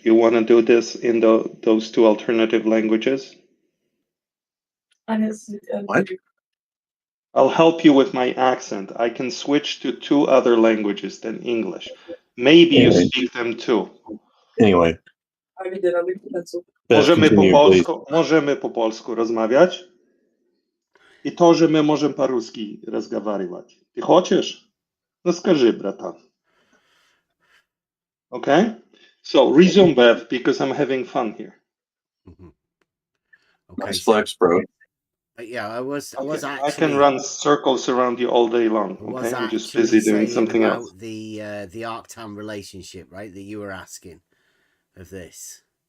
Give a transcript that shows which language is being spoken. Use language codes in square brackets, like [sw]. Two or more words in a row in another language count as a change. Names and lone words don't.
[en] You want to do this in those 2 alternative languages? What? I'll help you with my accent. I can switch to 2 other languages than English. Maybe you Anyway. speak them too. Anyway. [pl] Możemy po polsku rozmawiać? I to, że my możemy [ru] по-русски разговаривать. [pl] Ty хочешь? [ru] No скажи, [pl] brata. [en] Okay? So resume, Bev, because I'm having fun here. Okay. Nice flex, bro. Yeah, I was actually. I can run circles around you all day long. Okay, I'm just busy doing something else. The arctan relationship, right? That you were asking of this.